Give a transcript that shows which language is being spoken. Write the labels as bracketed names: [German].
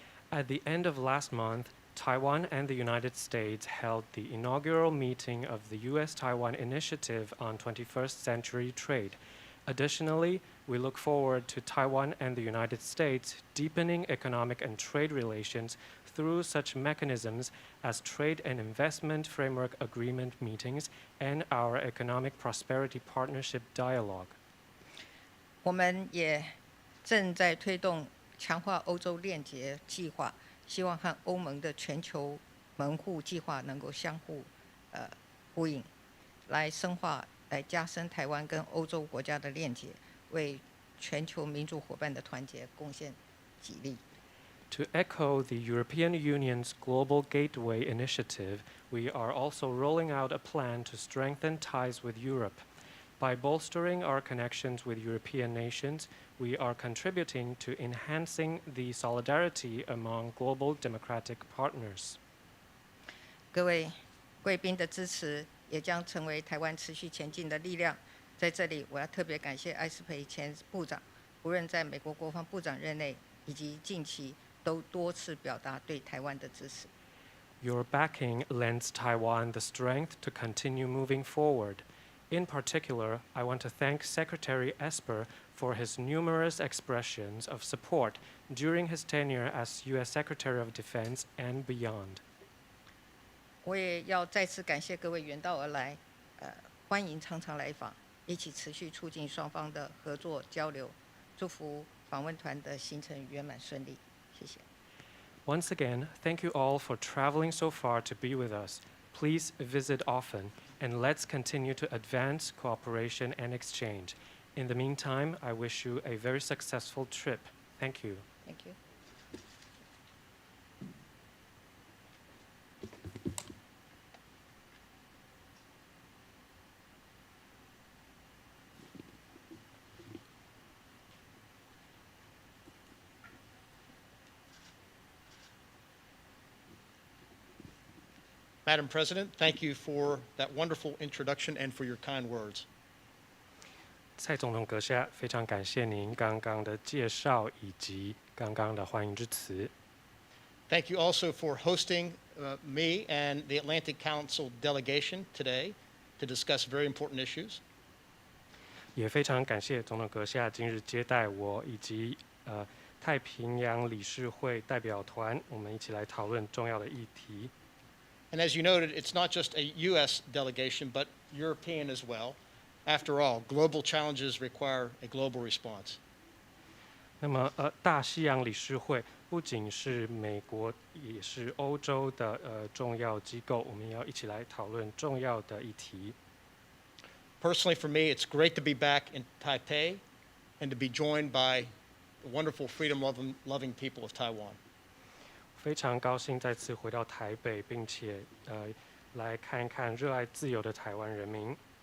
[English] At the end of last month, Taiwan and the United States held the inaugural meeting of the U.S.-Taiwan Initiative on 21st Century Trade. Additionally, we look forward to Taiwan and the United States deepening economic and trade relations through such mechanisms as Trade and Investment Framework Agreement meetings and our Economic Prosperity Partnership Dialogue. [Chinese] 我们也正在推动强化欧洲链接计划，希望和欧盟的全球门户计划能够相互呼应，来深化、来加深台湾跟欧洲国家的链接，为全球民主伙伴的团结贡献己力。 [English] To echo the European Union's Global Gateway initiative, we are also rolling out a plan to strengthen ties with Europe. By bolstering our connections with European nations, we are contributing to enhancing the solidarity among global democratic partners. [Chinese] 各位贵宾的支持也将成为台湾持续前进的力量。在这里，我要特别感谢艾斯培前部长，无论在美国国防部长任内，以及近期都多次表达对台湾的支持。 [English] Your backing lends Taiwan the strength to continue moving forward. In particular, I want to thank Secretary Esper for his numerous expressions of support during his tenure as U.S. Secretary of Defense and beyond. [Chinese] 我也要再次感谢各位远道而来，欢迎常常来访，一起持续促进双方的合作交流，祝福访问团的行程圆满顺利。谢谢。 [English] Once again, thank you all for traveling so far to be with us. Please visit often, and let's continue to advance cooperation and exchange. In the meantime, I wish you a very successful trip. Thank you. Thank you. Madam President, thank you for that wonderful introduction and for your kind words. [Chinese] 蔡总统阁下，非常感谢您刚刚的介绍以及刚刚的欢迎之词。 [English] Thank you also for hosting me and the Atlantic Council delegation today to discuss very important issues. [Chinese] 也非常感谢总统阁下今日接待我以及太平洋理事会代表团，我们一起来讨论重要的议题。 [English] And as you noted, it's not just a U.S. delegation, but European as well. After all, global challenges require a global response. [Chinese] 那么大西洋理事会不仅是美国，也是欧洲的重要机构，我们要一起来讨论重要的议题。 [English] Personally, for me, it's great to be back in Taipei and to be joined by the wonderful freedom-loving people of Taiwan. [Chinese] 非常高兴再次回到台北，并且来看看热爱自由的台湾人民。